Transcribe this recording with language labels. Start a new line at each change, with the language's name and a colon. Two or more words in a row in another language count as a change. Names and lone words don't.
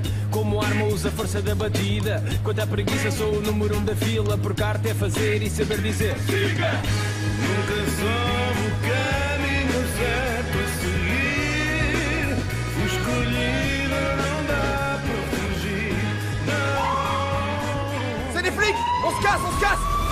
Portuguese: Como arma uso a força da batida. Quanto à preguiça sou o número 1 da fila. Porque arte é fazer e saber dizer fica. Nunca soube o caminho certo a seguir. Fui escolhida, não dá para fugir. Não.
French: C'est des flics! On se casse, on se casse!